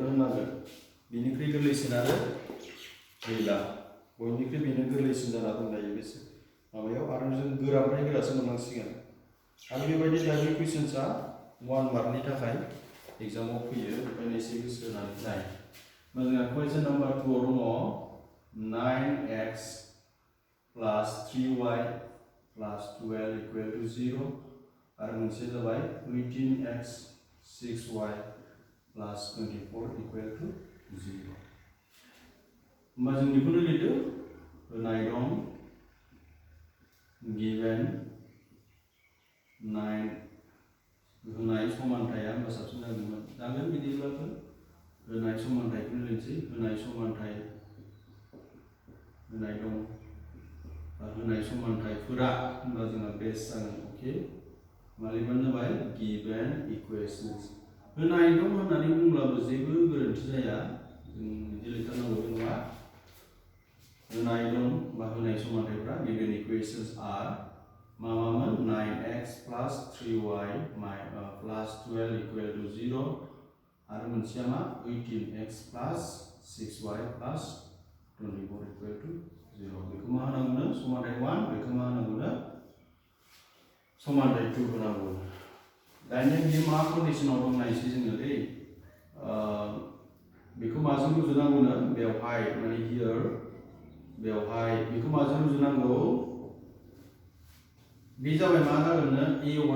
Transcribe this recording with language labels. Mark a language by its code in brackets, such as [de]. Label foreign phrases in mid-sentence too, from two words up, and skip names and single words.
[brx] होननांगोन बेनिख्रुइ गोरलैसिन आरो गैला बयनिख्रुइ बेनो गोरलैसिन जाना दंलायो बे माबायाव आरो जों गोरानिफ्राय गोरासो मोननांसिगोन आरो बेबायदि टाइपनि कुइसन्सआ 1 मार्कनि थाखाय एग्जामाव फैयो बेखायनो एसे गोसो होनानै नाय जोंहा [en] question number [brx] 2 आव दङ [en] 9x plus 3y plus 12 equal to 0 [brx] आरो मोनसे जाबाय [en] 18x 6y plus 24 equal to 0 [brx] होमबा जों बेखौनो लिरदो होनाय दं given 9 होनाय समानथाया होमबा साबसिन जागोन बिदिब्लाबो होनाय समानथायखौनो लिरसै होनाय समानथाय होनाय दं होनाय समानथायफोरा होनबा जोंहा बेस जागोन अके मालिबानो जाबाय [en] given equations [brx] होनाय दं होननानै बुंब्लाबो जेबो गोरोन्थि जाया जों बिदि लिरथारनांगौ बे नङा होनाय दं बा होनाय समानथायफोरा [en] given equations [brx] आर मामामोन [en] 9x plus 3y plus 12 equal to 0 [brx] आरो मोनसेया मा [en] 18x plus 6y plus 24 equal to 0 [brx] बेखौ मा होनांगौनो समानथाय 1 बेखौ मा होनांगौनो समानथाय 2 होनांगौ दानिया बे मा कन्डिशनाव दं नायसै जोङो दै बेखौ माजों रुजुनांगौनो बेवहाय माने हियर बेवहाय बेखौ माजों रुजुनांगौ बे जाबाय मा जागोननो a1